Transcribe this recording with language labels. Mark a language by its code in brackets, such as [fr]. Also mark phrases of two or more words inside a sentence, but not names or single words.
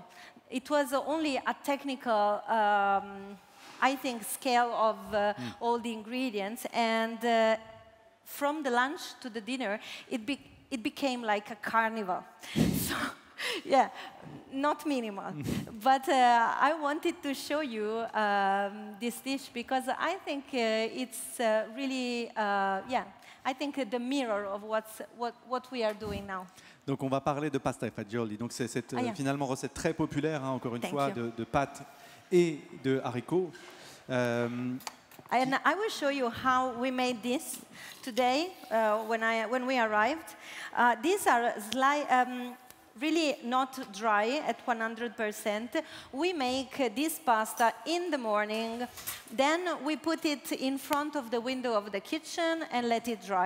[en] It was only a technical, I think, scale of all the ingredients, and from the lunch to the dinner, it became like a carnival. So, yeah, not minimal. But I wanted to show you this dish because I think it's really, I think the mirror of what we are doing now. [fr] Donc on va parler de [it] pasta e fagioli. [fr] Donc c'est cette finalement recette très populaire, hein, encore une fois, de pâtes et de haricots. [en] And I will show you how we made this today when we arrived. These are really not dry at 100%. We make this pasta in the morning, then we put it in front of the window of the kitchen and let it dry.